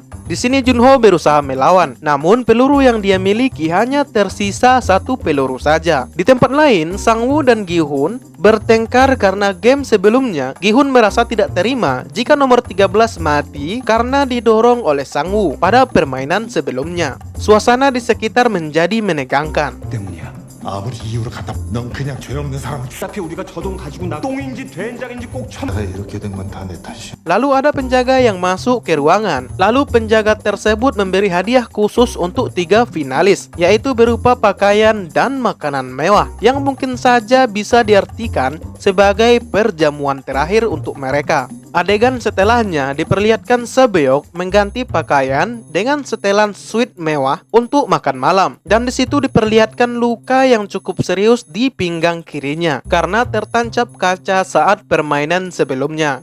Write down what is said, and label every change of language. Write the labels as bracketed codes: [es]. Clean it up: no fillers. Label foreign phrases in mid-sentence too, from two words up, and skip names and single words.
[id] Di sini Junho berusaha melawan, namun peluru yang dia miliki hanya tersisa 1 peluru saja. Di tempat lain, Sang-woo dan Gi-hun bertengkar karena game sebelumnya Gi-hun merasa tidak terima jika nomor 13 mati karena didorong oleh Sang-woo pada permainan sebelumnya. Suasana di sekitar menjadi menegangkan. [ko] 아무리 이유를 갖다 넌 그냥 죄 없는 사람. 어차피 우리가 저 돈 가지고 나 똥인지 된장인지 꼭 참. 내가 이렇게 된 건 다 내 탓이야. [id] Lalu ada penjaga yang masuk ke ruangan. Lalu penjaga tersebut memberi hadiah khusus untuk 3 finalis, yaitu berupa pakaian dan makanan mewah yang mungkin saja bisa diartikan sebagai perjamuan terakhir untuk mereka. Adegan setelahnya diperlihatkan Sabyok mengganti pakaian dengan setelan suite mewah untuk makan malam, dan di situ diperlihatkan luka yang cukup serius di pinggang kirinya karena tertancap kaca saat permainan sebelumnya.